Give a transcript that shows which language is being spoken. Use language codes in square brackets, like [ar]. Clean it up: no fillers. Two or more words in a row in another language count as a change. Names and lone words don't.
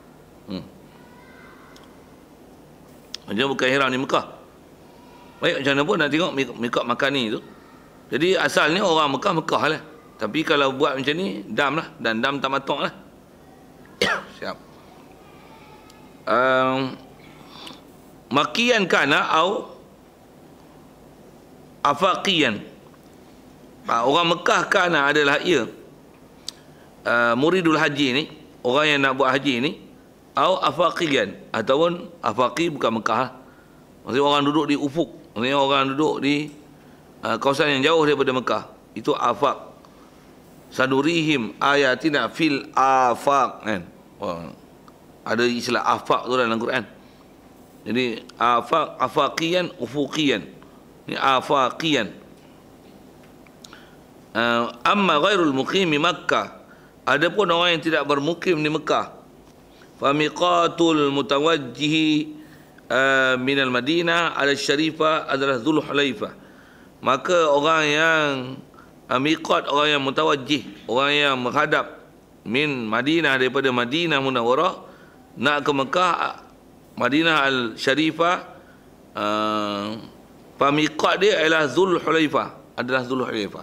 [ms] Macam bukan ihram di Mekah. Baik, macam mana pun nak tengok miqat makani tu. Jadi asalnya orang Mekah lah. Tapi kalau buat macam ni, dam lah. Dan dam tamattu' lah. Siap. [ar] مكيا كان أو آفاقيا. [ms] Orang Mekah kana adalah ia. [ar] مريد الحج [ms] ni, orang yang nak buat haji ni, [ar] أو آفاقيا, [ms] ataupun afaqi bukan Mekah. Maksudnya orang duduk di ufuk, maksudnya orang duduk di kawasan yang jauh daripada Mekah. Itu afaq. [ar] سنريهم آياتنا في الآفاق كان. [ms] Ada istilah afaq tu dalam Quran. Jadi afaq, afaqiyan, ufuqiyan. Ini afaqiyan. [ar] أما غير المقيم مكة, [ms] adapun orang yang tidak bermukim di Mekah, [ar] فميقات المتوجه من المدينة على الشريفة [ms] adalah Dhul Hulaifah. Maka orang yang miqat, orang yang mutawajjih, orang yang menghadap min Madinah, daripada Madinah Munawwarah nak ke Mekah, Madinah al-Syarifah, famiqat dia adalah Dhul Hulaifah, adalah Dhul Hulaifah.